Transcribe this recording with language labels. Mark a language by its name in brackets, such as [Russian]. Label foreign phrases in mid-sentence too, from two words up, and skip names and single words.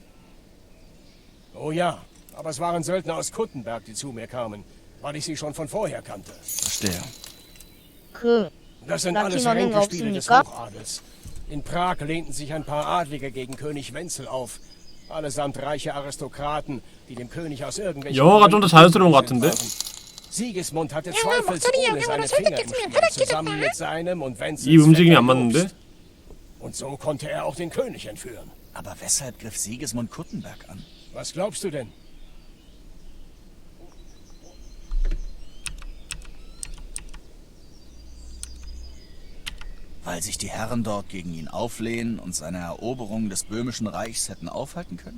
[German] Oh ja, aber es waren Söldner aus Kuttenberg, die zu mir kamen, weil ich sie schon von vorher kannte. Verstehe. Das sind alles [Korean] 라틴어는 [German] Ränkespiele des [Korean] 없습니까? [German] Hochadels. In Prag lehnten sich ein paar Adlige gegen König Wenzel auf. Allesamt reiche Aristokraten, die dem König aus irgendwelchen... [Korean] 영어가 좀 더 자연스러운 것 같은데? [German] Sigismund hatte zweifelsohne seine Finger im Spiel, zusammen mit seinem und Wenzels [Korean] 이 움직임이 안 [German] Vetter [Korean] 맞는데? [German] Jobst. Und so konnte er auch den König entführen. Aber weshalb griff Sigismund Kuttenberg an? Was glaubst du denn? Weil sich die Herren dort gegen ihn auflehnen und seine Eroberung des böhmischen Reichs hätten aufhalten können?